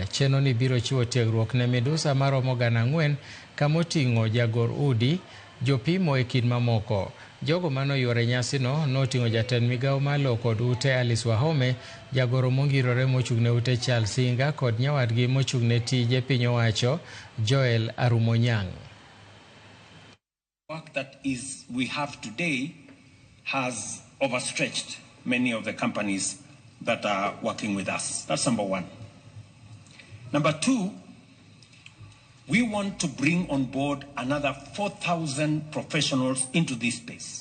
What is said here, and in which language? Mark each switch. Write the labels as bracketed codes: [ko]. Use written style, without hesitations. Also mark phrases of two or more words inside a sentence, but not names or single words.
[luo] Chenro ni biro chiwo tiegruok ne midusa maromo 4,000 kama oting'o jagor udi, jopimo e kind mamoko. Jogo manoyuore nyasino noting'o jatend migawo malo kod ute Alice Wahome, jagoro mongirore mochung'ne ute Charles Singa kod nyawadgi mochung'ne tije piny owacho Joel Arumonyang'. [en] Work that we have today has overstretched many of the companies that are working with us. That's number one. Number two, we want to bring on board another 4,000 professionals into this space.